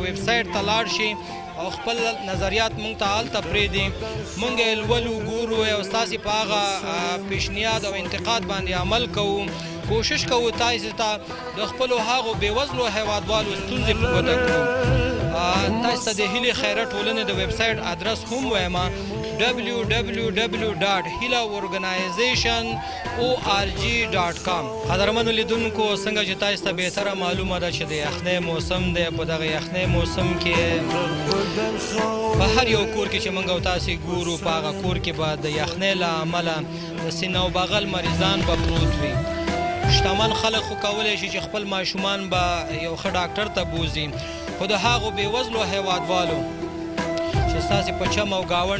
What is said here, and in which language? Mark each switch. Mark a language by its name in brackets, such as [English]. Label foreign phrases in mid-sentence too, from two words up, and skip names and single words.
[Pashto] ویب سایټ ته لاړ شئ او خپل نظریات مونږ ته هلته پرېږدي مونږ یې لولو ګورو او ستاسې په هغه پیشنهاد او انتقاد باندې عمل کوو کوشش کوو تاسې ته د خپلو هغو بېوزلو هیوادوالو ستونزې په ګوته کړو تاسو ته د هیلې خیرات ټولنې د ویب سایټ ادرس هم وایم www.hilaorganization.org.com قدرمنو لیدونکو څنګه چې تاسو ته بهتره معلومه ده چې د یخنۍ موسم دی په دغه یخنۍ موسم کې په هر یو کور کې چې موږ او تاسې ګورو په هغه کور کې به د یخنۍ له امله د سینه او بغل مریضان به پروت وي شتمن خلک خو کولی شي چې خپل ماشومان به یو ښه ډاکټر ته بوځي خو د هغو بېوزلو هیوادوالو چې ستاسې په چم او ګاونډ